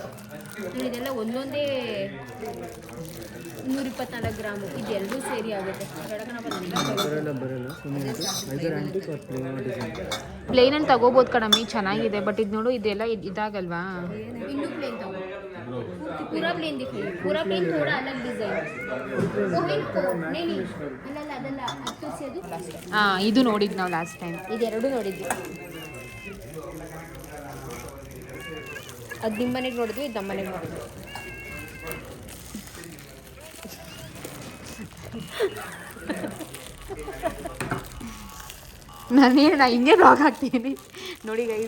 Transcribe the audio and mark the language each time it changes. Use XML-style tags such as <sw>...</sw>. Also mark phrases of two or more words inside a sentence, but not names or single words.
<kn>ನಾನು ಇದೆಲ್ಲ ಒಂದೊಂದೇ 124 ಗ್ರಾಮು, ಇದೆರಡೂ ಸೇರಿ ಆಗುತ್ತೆ. ಪ್ಲೇನಲ್ಲಿ ತಗೋಬೋದು ಕಣಮ್ಮಿ, ಚೆನ್ನಾಗಿದೆ. ಬಟ್ ಇದು ನೋಡು, ಇದೆಲ್ಲ ಇದಾಗಲ್ವಾ? ಇನ್ನೂ ಪ್ಲೇನ್ ತಗೋ,</kn> <hi>पूरा प्लेन दिखाइए, पूरा प्लेन थोड़ा अलग डिजाइन.</hi> <kn>नहीं ಅಲ್ಲ ಅದಲ್ಲ, ಅದು ಇದು ನೋಡಿದ್ದು ನಾವು ಲಾಸ್ಟ್ ಟೈಮ್, ಇದೆರಡು ನೋಡಿದ್ವಿ. ಅದು ನಿಮ್ಮ ಮನೆಗೆ ನೋಡಿದ್ವಿ, ಇದು ನಮ್ಮ ಮನೆಗೆ ನೋಡಿದ್ವಿ. ನಾ ಹಿಂಗೆ ಬ್ಲಾಗ್ ಹಾಕ್ತೀನಿ ನೋಡಿ ಗೈಸ್.</kn>